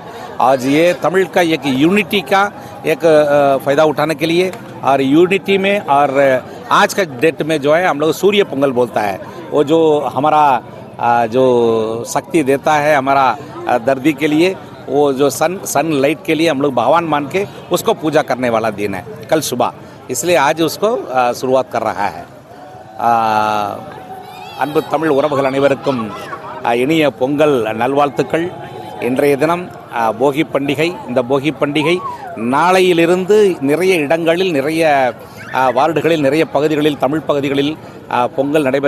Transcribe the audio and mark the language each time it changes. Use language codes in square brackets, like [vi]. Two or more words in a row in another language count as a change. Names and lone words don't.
[hi] आज ये तमिल का एक यूनिटी का एक फ़ायदा उठाने के लिए और यूनिटी में और आज का डेट में जो है हम लोग सूर्य पोंगल बोलता है। वो जो हमारा जो शक्ति देता है हमारा दर्दी के लिए, वो जो [en] sun light [hi] के लिए हम लोग भगवान मान के उसको पूजा करने वाला दिन है कल सुबह, इसलिए आज उसको शुरुआत कर रहा है। [ta] அன்பு தமிழ் உறவுகள் அனைவருக்கும் இனிய பொங்கல் நல்வாழ்த்துக்கள்। இன்றைய தினம் போகி பண்டிகை. இந்த போகி பண்டிகை நாளையிலிருந்து நிறைய இடங்களில் நிறைய வார்டுகளில் நிறைய பகுதிகளில் தமிழ் பகுதிகளில் பொங்கல் நடைபெற